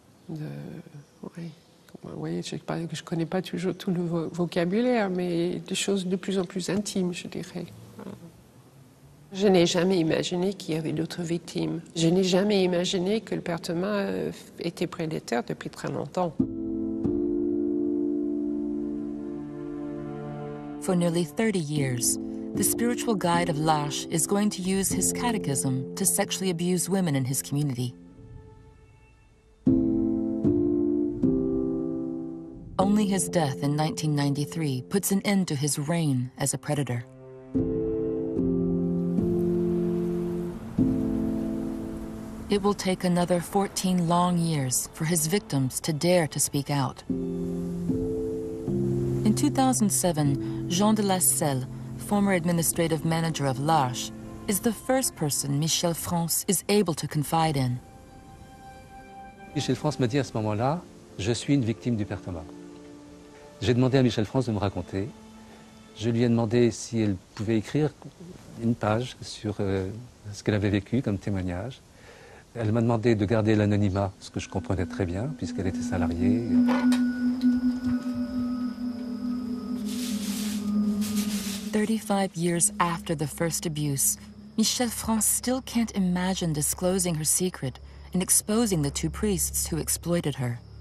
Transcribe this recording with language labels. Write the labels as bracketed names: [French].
[French] Oui. Vous voyez, je ne connais pas toujours tout le vocabulaire, mais des choses de plus en plus intimes, je dirais. Voilà. Je n'ai jamais imaginé qu'il y avait d'autres victimes. Je n'ai jamais imaginé que le Père Thomas était prédateur depuis très longtemps. [English] For nearly 30 years, the spiritual guide of L'Arche is going to use his catechism to sexually abuse women in his community. Only his death in 1993 puts an end to his reign as a predator. It will take another 14 long years for his victims to dare to speak out. In 2007, Jean de la Selle, former administrative manager of L'Arche, is the first person Michel France is able to confide in. [French] Michel France me dit à ce moment-là, je suis une victime du Père Thomas. J'ai demandé à Michel France de me raconter. Je lui ai demandé si elle pouvait écrire une page sur ce qu'elle avait vécu comme témoignage. Elle m'a demandé de garder l'anonymat, ce que je comprenais très bien, puisqu'elle était salariée. [English] 35 years after the first abuse, Michel France still can't imagine disclosing her secret and exposing the two priests who exploited her.